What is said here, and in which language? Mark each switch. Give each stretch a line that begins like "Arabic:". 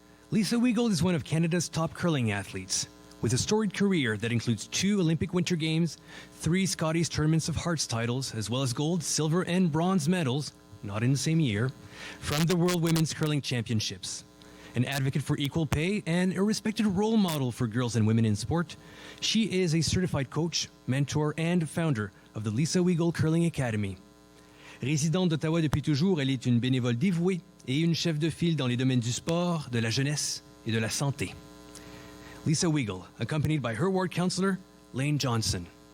English: Lisa Weagle is one of Canada's top curling athletes, with a storied career that includes 2 Olympic Winter Games, 3 Scotties Tournaments of Hearts titles, as well as gold, silver, and bronze medals, not in the same year, from the World Women's Curling Championships. An advocate for equal pay and a respected role model for girls and women in sport, she is a certified coach, mentor, and founder of the Lisa Weagle Curling Academy.
French: Résidente d'Ottawa depuis toujours, elle est une bénévole dévouée et une chef de file dans les domaines du sport, de la jeunesse et de la santé.
English: Lisa Weagle, accompanied by her ward councillor, Lane Johnson.